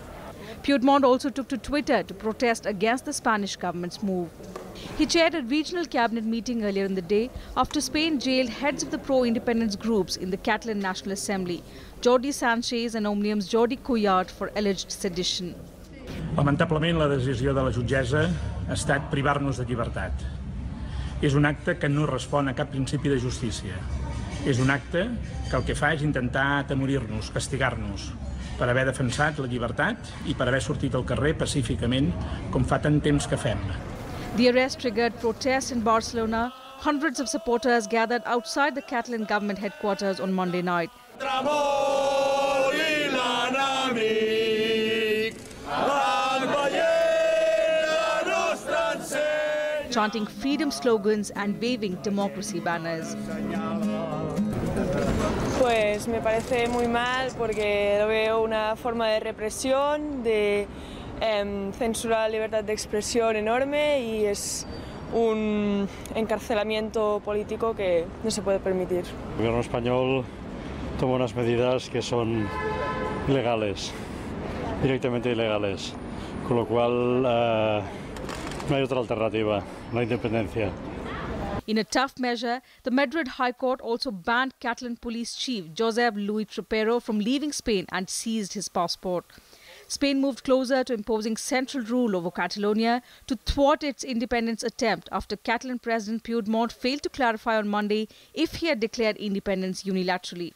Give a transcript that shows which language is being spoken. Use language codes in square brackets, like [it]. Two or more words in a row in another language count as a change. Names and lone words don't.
[en] Puigdemont also took to Twitter to protest against the Spanish government's move. He chaired a regional cabinet meeting earlier in the day after Spain jailed heads of the pro-independence groups in the Catalan National Assembly, Jordi Sánchez and Òmnium's Jordi Cuixart, for alleged sedition. [ca] Lamentablement, la decisió de la jutgessa ha estat privar-nos de llibertat. És un acte que no respon a cap principi de justícia. És un acte que el que fa és intentar atemorir-nos, castigar-nos, per haver defensat la llibertat i per haver sortit al carrer pacíficament, com fa tant temps que fem. [en] The arrest triggered protests in Barcelona. Hundreds of supporters gathered outside the Catalan government headquarters on Monday night. Chanting freedom slogans and waving democracy banners. [es] Pues me parece muy mal porque lo veo una forma de represión, de censurar la libertad de expresión enorme y es un encarcelamiento político que no se puede permitir. El gobierno español toma unas medidas que son ilegales, directamente ilegales, con lo cual no hay otra alternativa, la independencia. [en] In a tough measure, the Madrid High Court also banned Catalan Police Chief Josep Luis Trapero from leaving Spain and seized his passport. Spain moved closer to imposing central rule over Catalonia to thwart its independence attempt after Catalan President Puigdemont failed to clarify on Monday if he had declared independence unilaterally.